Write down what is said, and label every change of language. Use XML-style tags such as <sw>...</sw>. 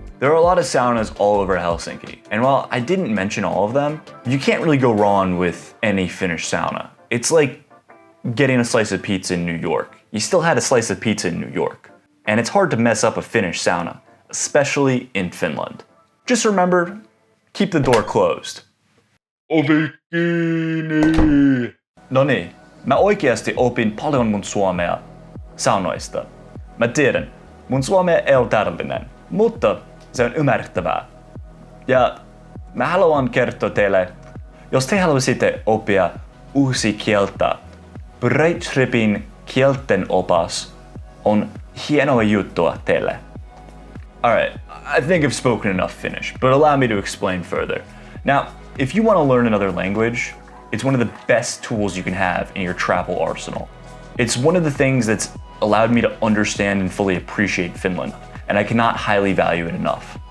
<en>There are a lot of saunas all over Helsinki, and while I didn't mention all of them, you can't really go wrong with any Finnish sauna. It's like getting a slice of pizza in New York. You still had a slice of pizza in New York. And it's hard to mess up a Finnish sauna, especially in Finland. Just remember, keep the door closed.</en> <fi>Ovi kiinni! No niin, mä oikeasti opin paljon mun suomea saunoista. Mä tiedän, mun suomea ei ole täydellinen, mutta se on ymmärrettävää. Ja mä haluan kertoa teille, jos te haluaisitte oppia uusi kieltä, Breittripin kielten opas on hienoa juttua teille.</fi> <en>Alright, I think I've spoken enough Finnish, but allow me to explain further. Now, if you want to learn another language, it's one of the best tools you can have in your travel arsenal. It's one of the things that's allowed me to understand and fully appreciate Finland, and I cannot highly value it enough.</en>